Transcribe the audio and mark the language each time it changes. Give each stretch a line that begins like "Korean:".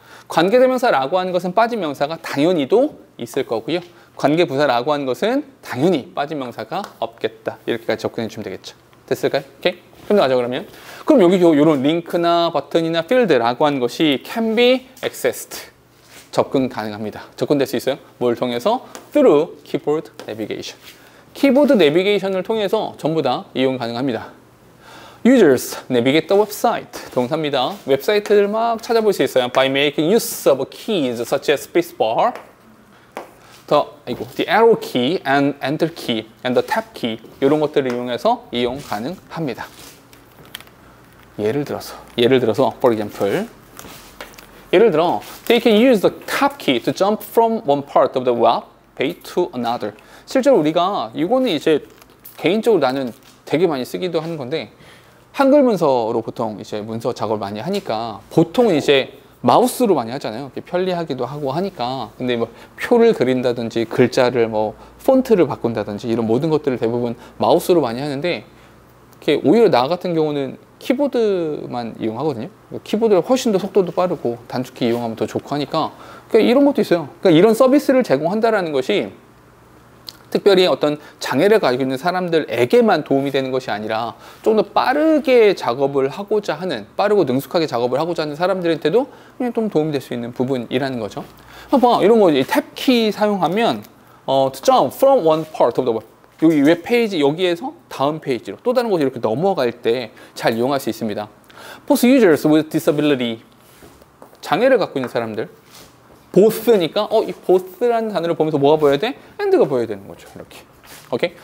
Korean: 관계대명사라고 하는 것은 빠진 명사가 당연히도 있을 거고요. 관계부사라고 하는 것은 당연히 빠진 명사가 없겠다. 이렇게까지 접근해 주면 되겠죠. 됐을까요? 오케이? 끝나가죠 그러면. 그럼 여기 이런 링크나 버튼이나 필드라고 하는 것이
English: can be accessed.
Korean: 접근 가능합니다. 접근될 수 있어요. 뭘 통해서?
English: through keyboard navigation.
Korean: 키보드 내비게이션을 통해서 전부 다 이용 가능합니다.
English: Users navigate the website.
Korean: 동사입니다. 웹사이트를 막 찾아볼 수 있어요.
English: By making use of keys such as spacebar, the arrow key and enter key and the tab key
Korean: 이런 것들을 이용해서 이용 가능합니다. 예를 들어서
English: for example
Korean: 예를 들어
English: they can use the tab key to jump from one part of the web page to another.
Korean: 실제로 우리가 이거는 이제 개인적으로 나는 되게 많이 쓰기도 하는 건데 한글 문서로 보통 이제 문서 작업을 많이 하니까 보통은 이제 마우스로 많이 하잖아요. 편리하기도 하고 하니까. 근데 뭐 표를 그린다든지 글자를 뭐 폰트를 바꾼다든지 이런 모든 것들을 대부분 마우스로 많이 하는데 이렇게 오히려 나 같은 경우는 키보드만 이용하거든요. 키보드가 훨씬 더 속도도 빠르고 단축키 이용하면 더 좋고 하니까 그러니까 이런 것도 있어요. 그러니까 이런 서비스를 제공한다라는 것이 특별히 어떤 장애를 가지고 있는 사람들에게만 도움이 되는 것이 아니라 좀 더 빠르게 작업을 하고자 하는, 빠르고 능숙하게 작업을 하고자 하는 사람들한테도 그냥 좀 도움이 될 수 있는 부분이라는 거죠. 봐봐, 이런 거 탭키 사용하면
English: to jump from one part of the web.
Korean: 여기 웹페이지 여기에서 다음 페이지로 또 다른 곳에 이렇게 넘어갈 때 잘 이용할 수 있습니다.
English: Both users with disability,
Korean: 장애를 갖고 있는 사람들, both니까 이 both라는 단어를 보면서 뭐가 보여야 돼? and가 보여야 되는 거죠. 이렇게. 오케이?